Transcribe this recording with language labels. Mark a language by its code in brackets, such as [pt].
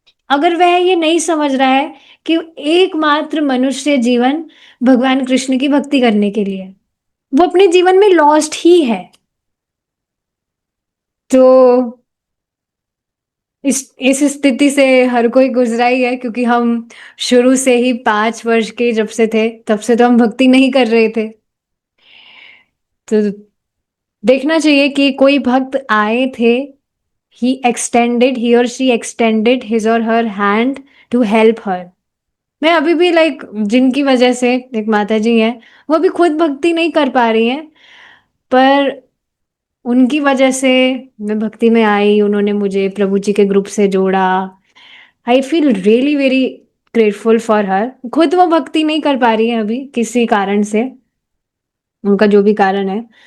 [hi] अगर वह ये नहीं समझ रहा है कि एकमात्र मनुष्य जीवन भगवान कृष्ण की भक्ति करने के लिए, वो अपने जीवन में लॉस्ट ही है। तो इस स्थिति से हर कोई गुजरा ही है, क्योंकि हम शुरू से ही 5 वर्ष के जब से थे तब से तो हम भक्ति नहीं कर रहे थे। तो देखना चाहिए कि कोई भक्त आए थे, [en] he or she extended his or her hand to help her। [hi] मैं अभी भी जिनकी वजह से एक माता जी हैं, वो भी खुद भक्ति नहीं कर पा रही हैं, पर उनकी वजह से मैं भक्ति में आई, उन्होंने मुझे प्रभु जी के ग्रुप से जोड़ा। [en] I feel really very grateful for her. [hi] खुद वो भक्ति नहीं कर पा रही है अभी किसी कारण से, उनका जो भी कारण है।